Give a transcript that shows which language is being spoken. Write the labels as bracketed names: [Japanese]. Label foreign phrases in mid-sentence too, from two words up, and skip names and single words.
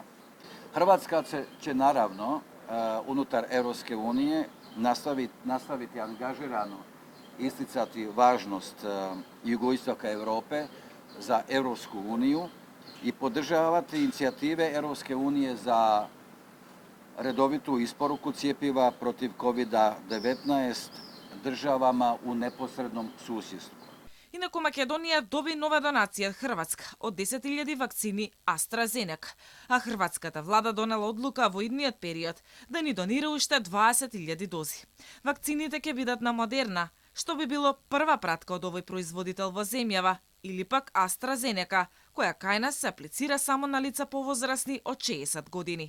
[Croatian] Hrvatska će naravno unutar Europske unije nastaviti angažirano isticati važnost jugoistoka Europe za Europsku uniju i podržavati inicijative Europske unije za redovitu isporuku cijepiva protiv COVID-19 državama u neposrednom susjedstvu. [Macedonian] Инаку Македонија доби нова донација од Хрватска од 10.000 вакцини AstraZeneca, а хрватската влада донела одлука во идниот период да ни донира уште 20.000 дози. Вакцините ќе бидат на Модерна, што би било прва пратка од овој производител во земјава, или пак AstraZeneca, која кај нас се аплицира само на лица повозрасни од 60 години.